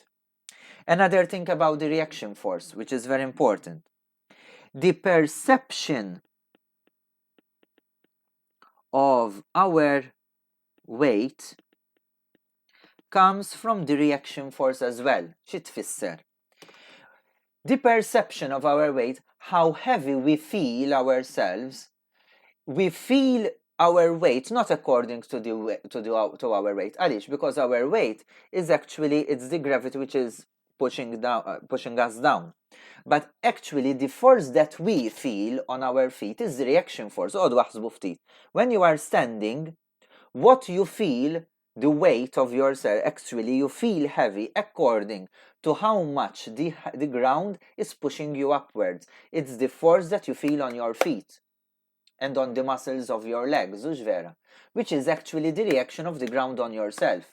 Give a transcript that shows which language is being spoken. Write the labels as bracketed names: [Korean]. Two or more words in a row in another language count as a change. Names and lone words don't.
[English] Another thing about the reaction force, which is very important. The perception of our weight comes from the reaction force as well. [Maltese] Xi tfisser? [English] The perception of our weight, how heavy we feel ourselves, we feel our weight not according to our weight. [Maltese] Għaliex? [English] Because our weight is actually, it's the gravity which is pushing us down. But actually, the force that we feel on our feet is the reaction force. [Maltese] Għodu waħsbu ftit. [English] When you are standing, what you feel, the weight of yourself, actually you feel heavy according to how much the ground is pushing you upwards. It's the force that you feel on your feet and on the muscles of your legs, which is actually the reaction of the ground on yourself.